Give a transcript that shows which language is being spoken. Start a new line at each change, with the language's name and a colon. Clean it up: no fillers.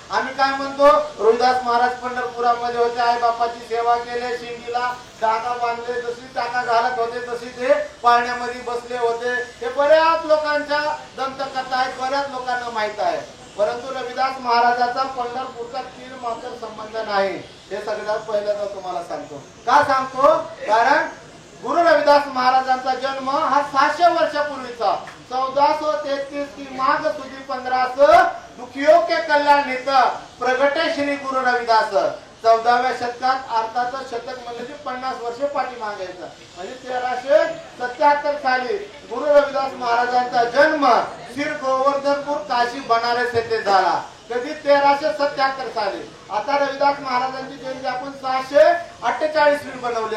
Marathi: आम्ही काय म्हणतो रविदास महाराज पंढरपुरामध्ये होते, आई बापाची सेवा केली, शिंगीला टाका बांधले, जशी टाका घालत होते तशी ते पाळण्यामध्ये बसले होते। हे बऱ्याच लोकांच्या दंतकथा आहेत, बऱ्याच लोकांना माहित आहे, परंतु रविदास महाराजाचा पंढरपूरचा तीर मात्र संबंध नाही। हे सगळ्यात पहिल्यांदा तुम्हाला सांगतो। का सांगतो? कारण गुरु रविदास महाराजांचा जन्म हा 600 वर्षापूर्वीचा 1433
Hindi: की माघ सुदी 15 दुखियों के कल्याण हित प्रगटे श्री गुरु रविदास।
Marathi: 14व्या शतकात अर्थाचं शतक म्हणजे 50 वर्ष पाठीमागायचं म्हणजे 1377 साली गुरु रविदास महाराजांचा जन्म श्री गोवर्धनपूर काशी बनारस येथे झाला। कधी 1377 साली। आता रविदास महाराजांची जयंती आपण 648 बनवली।